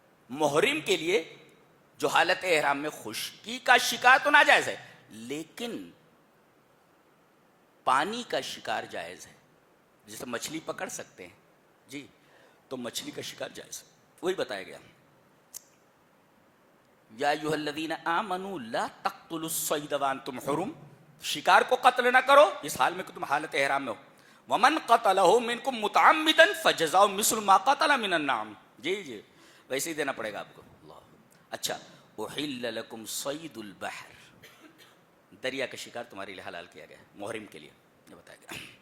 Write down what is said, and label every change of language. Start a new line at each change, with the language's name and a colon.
Urdu: محرم کے لیے جو حالت احرام میں خشکی کا شکار تو ناجائز ہے، لیکن پانی کا شکار جائز ہے. جیسے مچھلی پکڑ سکتے ہیں، جی تو مچھلی کا شکار جائز ہے. وہی بتایا گیا،
Arabic: یا ایھا الذین آمنوا لا تقتلوا الصید وانتم حرم،
Urdu: شکار کو قتل نہ کرو اس حال میں کہ تم حالت احرام میں ہو.
Arabic: ومن قتلہ منکم متعمدا فجزاء مثل ما قتل من النعم.
Urdu: جی ویسے ہی دینا پڑے گا آپ کو. اللہ. اچھا،
Arabic: احل لکم صید البحر،
Urdu: دریا کا شکار تمہارے لیے حلال کیا گیا محرم کے لیے، یہ بتایا گیا.